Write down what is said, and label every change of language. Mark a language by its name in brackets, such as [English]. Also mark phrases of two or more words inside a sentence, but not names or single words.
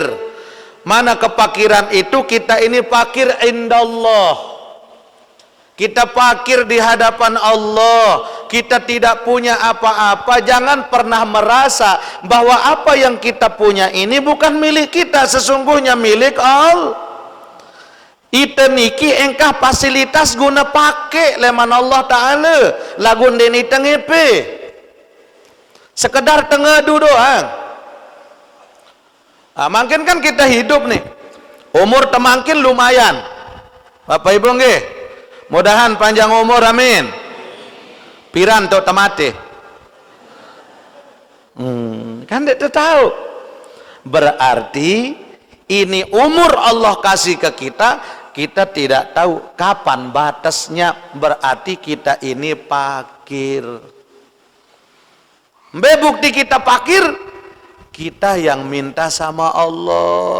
[Indonesian] Mana kepakiran itu kita ini fakir indallah. Kita fakir di hadapan Allah. kita tidak punya apa-apa, jangan pernah merasa bahwa apa yang kita punya ini bukan milik kita, sesungguhnya milik Allah. [Sasak] Ita niki engkah fasilitas guna pakai leman Allah Ta'ala lagun deni tengepe sekedar tengadu doang. [Indonesian] Makin kan kita hidup nih umur temangkin lumayan Bapak Ibu nggih, mudahan panjang umur amin. [Sasak] Piran tok temate [Indonesian] kan tidak tahu, berarti ini umur Allah kasih ke kita, kita tidak tahu kapan batasnya, berarti kita ini fakir. Bukti kita fakir, kita yang minta sama Allah.